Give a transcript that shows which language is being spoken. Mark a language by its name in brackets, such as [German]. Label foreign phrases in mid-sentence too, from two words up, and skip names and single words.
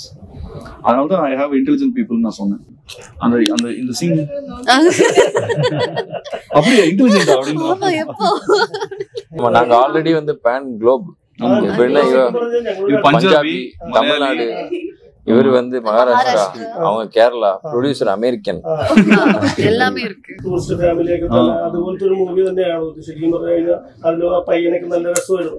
[Tamil] அதனாலதான் [English] I have intelligent people [Tamil] நான் சொன்னேன். அந்த அந்த இந்த சீன் அப்படியே இன்டெலிஜென்ட் அப்படின்னு நாங்க ஆல்ரெடி வந்து பேன் குளோப், பஞ்சாபி, தமிழ்நாடு, இவர் வந்து மகாராஷ்டிரா, அவங்க கேரளா, [English] producer American, [Tamil] எல்லாமே இருக்கு. [Malayalam] അതുപോലത്തെ ഒരു മൂവി തന്നെയാണ് ശരിക്കും പറഞ്ഞു കഴിഞ്ഞാൽ. അതിൽ ആ പയ്യനൊക്കെ നല്ല രസമായിരുന്നു.